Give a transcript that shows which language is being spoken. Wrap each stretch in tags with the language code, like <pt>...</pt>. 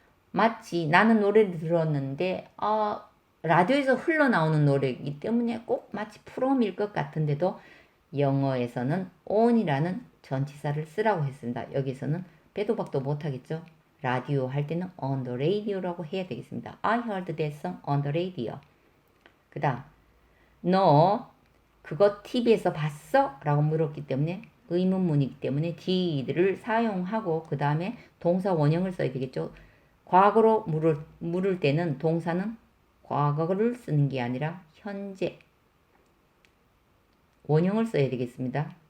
<ko>마치 나는 노래를 들었는데 라디오에서 흘러나오는 노래이기 때문에 꼭 마치 from일 것 같은데도 영어에서는 on이라는 전치사를 쓰라고 했습니다. 여기서는 빼도 박도 못하겠죠. 라디오 할 때는</ko> <en>on the radio</en> <ko>라고 해야 되겠습니다.</ko> <en>I heard that song on the radio.</en> <ko>그 다음 너 그거 TV에서 봤어? 라고 물었기 때문에 의문문이기 때문에 did를 사용하고 그 다음에 동사 원형을 써야 되겠죠. 과거로 물을 때는 동사는 과거를 쓰는 게 아니라 현재 원형을 써야 되겠습니다.</ko>